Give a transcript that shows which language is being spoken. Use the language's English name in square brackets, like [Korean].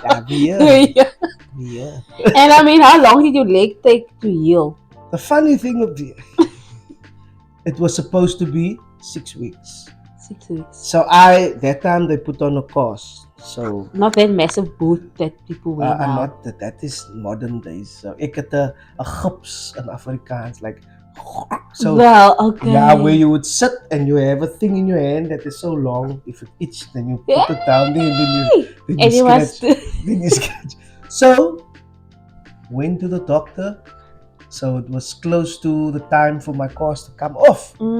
[English] Yeah, we here. And I mean, how long did your leg take to heal? The funny thing of it was supposed to be 6 weeks. 6 weeks. So that time they put on a cast. So not that massive boot that people wear now. Not that is modern days. [Afrikaans] So ek het 'n gips in Afrikaans, [English] like so. Well, okay. Yeah, where you would sit and you have a thing in your hand that is so long. If it itched, then you put it down there, then you scratch. Then you scratch. So went to the doctor. So it was close to the time for my cast to come off.